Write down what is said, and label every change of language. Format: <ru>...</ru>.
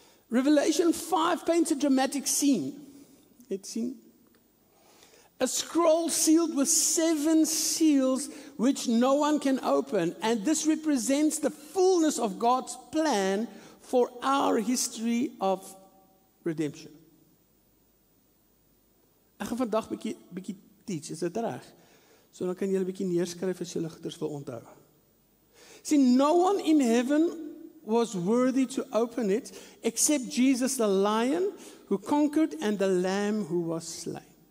<en>Revelation 5 paints a dramatic scene. Let's see. A scroll sealed with 7 seals which no one can open. And this represents the fullness of God's plan for our history of redemption.</en> <af>Ek gaan vandag bietjie teach, is dit reg? So dan kan julle bietjie neerskryf as julle goeders wil onthou.</af> <en>See, no one in heaven was worthy to open it except Jesus the Lion who conquered and the Lamb who was slain.</en>